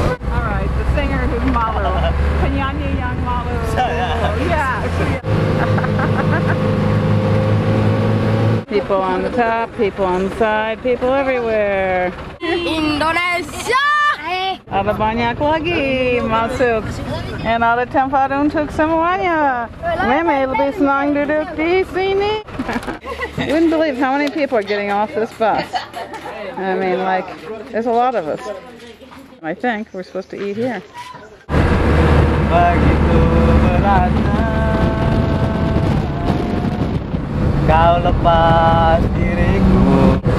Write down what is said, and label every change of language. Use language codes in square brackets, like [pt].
[en] Alright, the singer who's malu. [id] Penyanyi yang malu. [en] Yeah. People on the top, people on the side, people everywhere. Indonesia. [id] Ada banyak lagi masuk. And ada tempat untuk semuanya. Meme lebih senang duduk di sini. [en] You wouldn't believe how many people are getting off this bus. I mean, like, there's a lot of us. I think we're supposed to eat here. [id] Begitu beratnya kau lepas diriku.